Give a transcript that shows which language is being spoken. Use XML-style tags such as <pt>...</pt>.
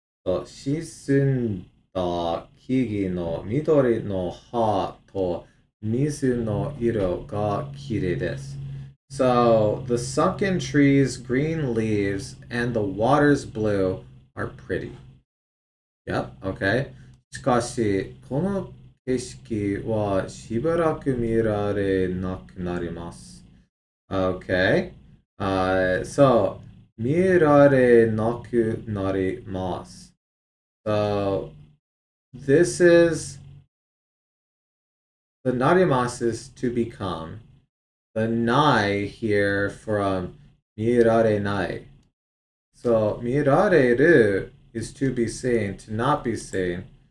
<ja>So, shisun da kigi no midori no ha to mizu no iro ga kirei desu.</ja> <en>So the sunken trees, green leaves, and the water's blue are pretty. Yep, okay.</en> <ja>しかし、この景色はしばらく見られなくなります。</ja> <en>Okay.</en> <ja>So, 見られなくなります。</ja> <en>So, this is the narimas is to become. The nai here from mirare nai. So mirareru is to be seen, to not be seen.</en>